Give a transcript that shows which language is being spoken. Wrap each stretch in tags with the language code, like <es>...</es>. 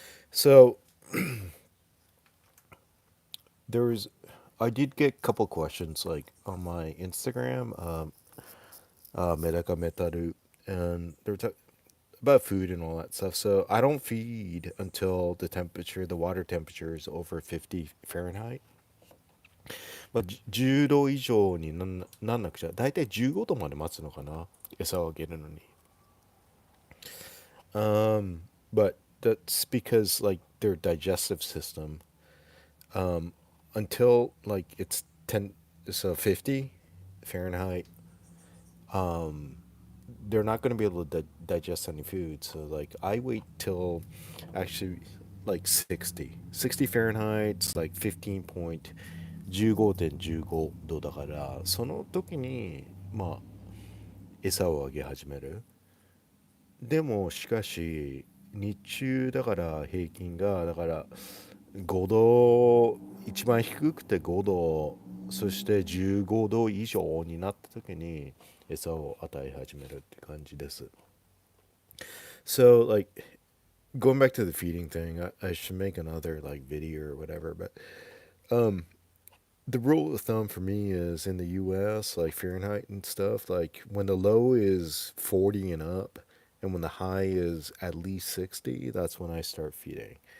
<en>So there was, I did get a couple questions like on my Instagram, MedakaMetal, and they were about food and all that stuff. So I don't feed until the water temperature is over 50 Fahrenheit.</en> <ja>まあ、10度以上になんなくちゃ、だいたい15度まで待つのかな、餌をあげるのに。</ja> <en>But that's because like their digestive system, until like it's 10, so 50 Fahrenheit, they're not going to be able to digest any food. So like I wait till actually like 60 Fahrenheit, it's like 15.15.</en> <ja>15度だから、その時にまあ餌をあげ始める。でもしかし日中だから平均がだから5度、一番低くて5度、そして15度以上になった時に餌を与え始めるって感じです。</ja> <en>So like going back to the feeding thing, I should make another like video or whatever, but the rule of thumb for me is in the US, like Fahrenheit and stuff, like when the low is 40 and up, and when the high is at least 60, that's when I start feeding.</en>